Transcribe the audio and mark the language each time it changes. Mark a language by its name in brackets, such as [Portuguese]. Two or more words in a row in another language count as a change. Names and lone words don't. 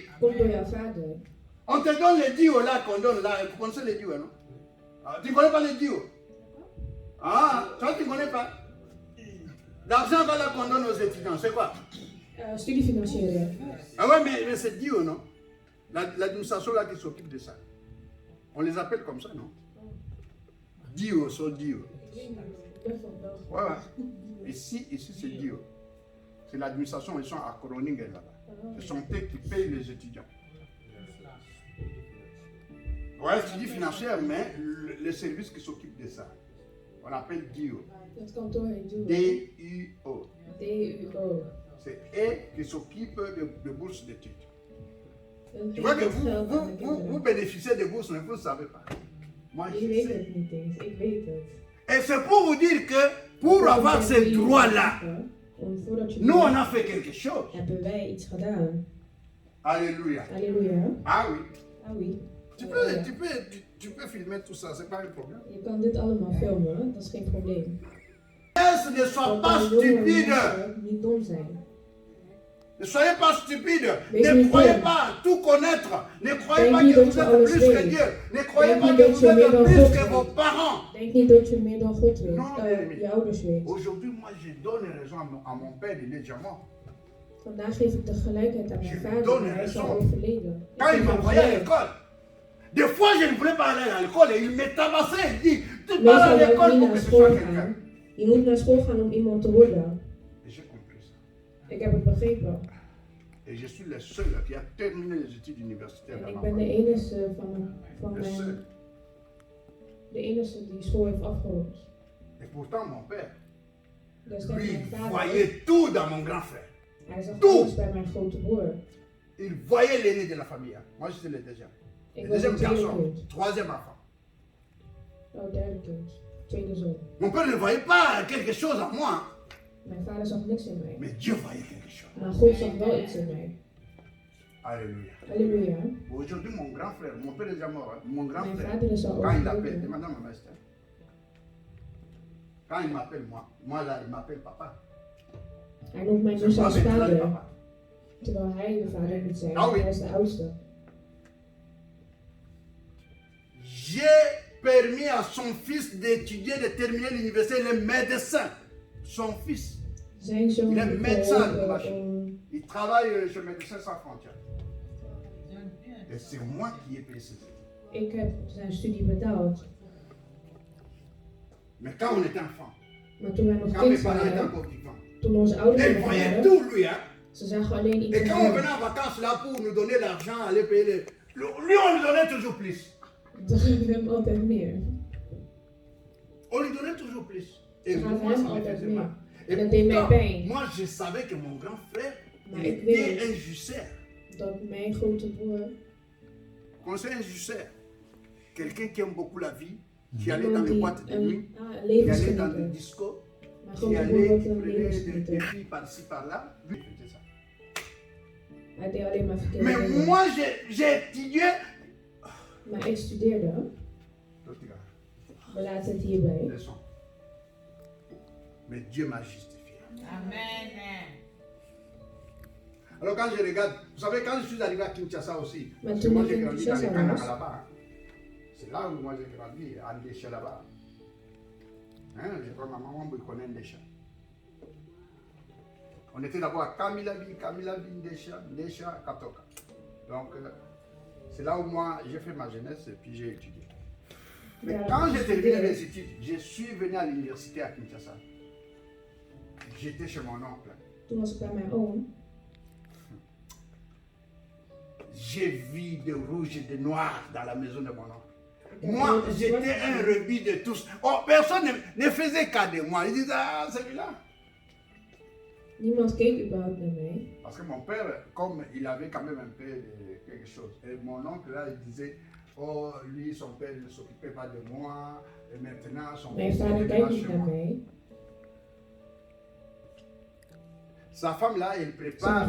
[Dutch] Komt door jouw vader. [French] On te donne les dios là qu'on donne là. Vous connaissez les dios, non? Ah, tu ne connais pas les dios? Ah, toi tu ne connais pas? L'argent là qu'on donne aux étudiants, c'est quoi? Studiefinanciering. Ah ouais, mais c'est Dio, non? L'administration là qui s'occupe de ça. On les appelle comme ça, non? Dio, sont Dio. Ouais, ouais. Ici c'est Dio. C'est l'administration, ils sont à Groningen là-bas. Ce sont eux qui payent les étudiants. Ouais, tu dis financière, mais le service qui s'occupe de ça, on appelle Dio. [Dutch] Het kantoor heet DUO. D-U-O. DUO. [French] C'est eux qui s'occupent de bourses d'études. [Dutch] Een [French] Tu vois que [Dutch] heel geld aan de [French] vous [Dutch] kinderen. [French] bénéficiez de bourses, mais vous ne savez pas. Moi, [Dutch] Ik [French] je [Dutch] weet [French] sais. [Dutch] het niet eens. Ik weet het. [French] Et c'est pour vous dire que pour avoir ces droits-là, [Dutch] Voordat je [French] nous, on a fait quelque chose. [Dutch] hebben wij iets gedaan. [French] Alléluia. [Dutch] Halleluja. [French] Ah oui. Ah oui. Tu peux filmer tout ça, c'est pas un problème. [Dutch] Je kan dit allemaal filmen, dat is geen probleem. [French] Ne sois pas [Dutch] Dat jonge [French] stupide. [Dutch] mensen niet dom zijn. [French] Ne soyez pas stupide. Mais Ne je croyez dis- pas tout connaître. Ne croyez [Dutch] Denk [French] pas [Dutch] niet [French] que [Dutch] dat [French] vous [Dutch] je [French] êtes [Dutch] alles [French] plus que [Dutch] weet. [French] Dieu. Ne croyez [Dutch] Denk [French] pas [Dutch] niet [French] que [Dutch] dat [French] vous [Dutch] je meer [French] êtes [Dutch] dan [French] plus [Dutch] God [French] que [Dutch] weet. [French] vos parents. [Dutch] Denk niet dat je meer dan God weet. [French] Non, [Dutch] Je ouders weet. [French] Aujourd'hui, moi, je donne raison à mon père, il est déjà mort. [Dutch] Vandaag geef ik de gelijkheid aan mijn [French] Je [Dutch] vader, [French] donne [Dutch] maar hij is al [French] raison. [Dutch] overleden. Ik [French] Quand il [Dutch] geef hem [French] m'envoyait à [Dutch] gelijk. [French] l'école, des fois, je ne voulais pas aller à l'école et il me tabassait. Il dit, tu pars [Dutch] Meestal [French] à [Dutch] wil ik [French] l'école [Dutch] niet [French] pour [Dutch] naar [French] que tu [Dutch] school [French] sois quelqu'un. [Dutch] gaan. Je moet naar school gaan om iemand te worden. [French] Et j'ai compris ça. [Dutch] Ik heb het begrepen. [French] Et je suis le seul qui a terminé les études universitaires. [Dutch] En [French] dans [Dutch] ik [French] ma [Dutch] ben de [French] famille. [Dutch] enige van [French] Le seul. [Dutch] mijn... De enige die school heeft afgerond. [French] Et pourtant, mon père, [Dutch] Dus tegen [French] lui, [Dutch] mijn vader. [French] voyait tout dans mon grand frère. [Dutch] Hij zag [French] Tout. [Dutch] alles bij mijn grote broer. [French] Il voyait l'aîné de la famille. Moi, j'étais le deuxième. [Dutch] Ik [French] Le [Dutch] was [French] deuxième [Dutch] een tweede [French] garçon, [Dutch] kind. [French] troisième enfant. [Dutch] Oh, derde kind. Tweede zoon. [French] Mon père ne voyait pas quelque chose en moi, [Dutch] Mijn vader zag niks in mij. [French] mais Dieu voyait quelque chose. [Dutch] Maar God zag wel iets in mij. [French] Alléluia. [Dutch] Halleluja. [French] Aujourd'hui, mon grand frère, mon père est déjà mort, hein. Mon grand [Dutch] Mijn [French] frère, [Dutch] vader is al [French] quand il appelle, [Dutch] overleden. [French] demande à ma master. Quand il m'appelle moi là, il m'appelle papa. [Dutch] Hij noemt mij [French] C'est [Dutch] dus [French] moi [Dutch] als [French] maintenant le [Dutch] vader. [French] papa. [Dutch] Terwijl hij de vader moet zijn. [French] Ah oui. [Dutch] Hij is de oudste. [French] J'ai permis à son fils d'étudier, de terminer l'université, il est médecin. Son fils, [Dutch] Zijn zoon [French] il est [Dutch] heeft [French] médecin. [Dutch] geholpen [French] Il travaille chez Médecins Sans Frontières. Et c'est moi qui ai payé ses études. [Dutch] Ik heb zijn studie betaald. [French] Mais quand on était enfant, [Dutch] Maar toen wij nog [French] quand mes [Dutch] kind [French] parents étaient [Dutch] waren, [French] encore vivants, [Dutch] toen onze ouders [French] ils [Dutch] nog [French] voyaient [Dutch] waren, [French] tout lui. Hein. [Dutch] ze zagen alleen iets [French] Et [Dutch] in [French] quand on [Dutch] hem. [French] venait en vacances là pour nous donner l'argent, aller payer Lui, on lui donnait toujours plus. [Dutch] Dan geven we hem altijd meer. [French] On lui donnait toujours plus. Et [Dutch] Dan [French] moi, [Dutch] gaven we [French] ça [Dutch] hem [French] me [Dutch] altijd [French] faisait [Dutch] meer. [French] mal. Et [Dutch] En dat deed mij [French] pourtant, [Dutch] pijn. [French] moi, je savais que mon grand frère, [Dutch] Maar [French] il [Dutch] ik [French] était [Dutch] weet [French] un jussaire. [Dutch] dat mijn grote broer, Conseil un jussaire. [French] Quelqu'un qui aime beaucoup la vie, qui allait dans [Dutch] iemand [French] les [Dutch] die [French] boîtes de nuit, [Dutch] een [French] qui allait dans des [Dutch] levensgenieter. [French] discos, [Dutch] Mijn [French] qui [Dutch] grote broer [French] allait, [Dutch] was [French] qui [Dutch] een [French] prenait des [Dutch] levensgenieter. [French] filles par-ci par-là. Lui, il faisait ça. [Dutch] Hij deed alleen maar verkeerde [French] Mais [Dutch] dingen. [French] moi, j'ai étudié. [Dutch] Maar ik studeerde, we laten het hierbij. [French] Leçon. Mais Dieu m'a justifié. Amen. Alors quand je regarde, vous savez, quand je suis arrivé à Kinshasa aussi, Mais parce que tu moi n'es j'ai qu'à grandi dans les Kinshasa, Kanaks non? là-bas. Hein. C'est là où moi j'ai grandi, à Ndesha là-bas. Hein, je crois que ma maman me connaît Ndesha. On était d'abord à Kamilabi, Ndesha, Katoka. Donc c'est là où moi j'ai fait ma jeunesse et puis j'ai étudié. Mais quand j'ai terminé mes études, je suis venu à l'université à Kinshasa. J'étais chez mon oncle. [Dutch] Toen was ik bij mijn oom. [French] J'ai vu de rouge et de noir dans la maison de mon oncle. Moi, j'étais un rebut de tous. Oh, personne ne faisait cas de moi. Il disait, ah, celui-là. [Dutch] Niemand keek überhaupt naar mij. [French] Parce que mon père, comme il avait quand même un peu de quelque chose, et mon oncle là, il disait, oh, lui, son père ne s'occupait pas de moi, et maintenant, son [Dutch] Mijn [French] fils est [Dutch] vader [French] venu [Dutch] kijkt niet [French] chez [Dutch] naar [French] moi. [Dutch] mij. [French] Sa femme là, elle [Dutch] Zijn [French] prépare.